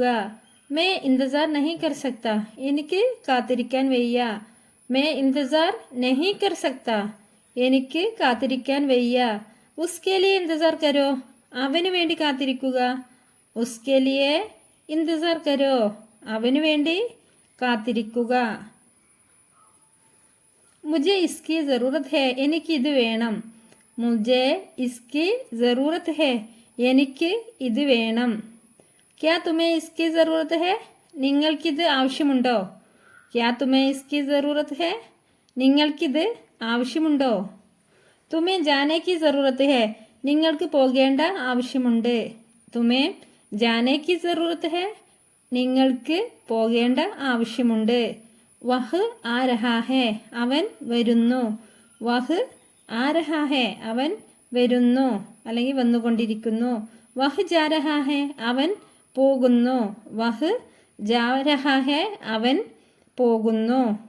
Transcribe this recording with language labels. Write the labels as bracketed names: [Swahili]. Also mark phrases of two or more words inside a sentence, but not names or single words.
[Hindi] मैं इंतज़ार नहीं कर सकता, [Malayalam] എനിക്ക് കാത്തിരിക്കാൻ വയ്യ. [Hindi] मैं इंतज़ार नहीं कर सकता, [Malayalam] എനിക്ക് കാത്തിരിക്കാൻ വയ്യ. [Hindi] उसके लिए इंतज़ार करो, [Malayalam] അവന് വേണ്ടി കാത്തിരിക്കുക. [Hindi] उसके लिए इंतज़ार करो, [Malayalam] അവന് വേണ്ടി കാത്തിരിക്കുക. [Hindi] മുझे इसकी ज़रूरत है, [Malayalam] എനിക്ക് ഇത് വേണം. [Hindi] മുझे इसकी ज़रूरत है, [Malayalam] എനിക്ക് ഇത് വേണം. [Hindi] क्या तुम्हें इसकी ज़रूरत है, [Malayalam] നിങ്ങൾക്കിത് ആവശ്യമുണ്ടോ. [Hindi] क्या तुम्हें इसकी ज़रूरत है, [Malayalam] നിങ്ങൾക്കിത് ആവശ്യമുണ്ടോ. [Hindi] तुम्हें जाने की ज़रूरत है, [Malayalam] നിങ്ങൾക്ക് പോകേണ്ട ആവശ്യമുണ്ട്. [Hindi] तुम्हें जाने की ज़रूरत है, [Malayalam] നിങ്ങൾക്ക് പോകേണ്ട ആവശ്യമുണ്ട്. [Hindi] वह आ रहा है, [Malayalam] അവൻ വരുന്നു. [Hindi] वह आ रहा है, [Malayalam] അവൻ വരുന്നു അല്ലെങ്കിൽ വന്നുകൊണ്ടിരിക്കുന്നു. [Hindi] वह जा रहा है, [Malayalam] അവൻ പോകുന്നു. [Hindi] वह जा रहा है, [Malayalam] അവൻ പോകുന്നു.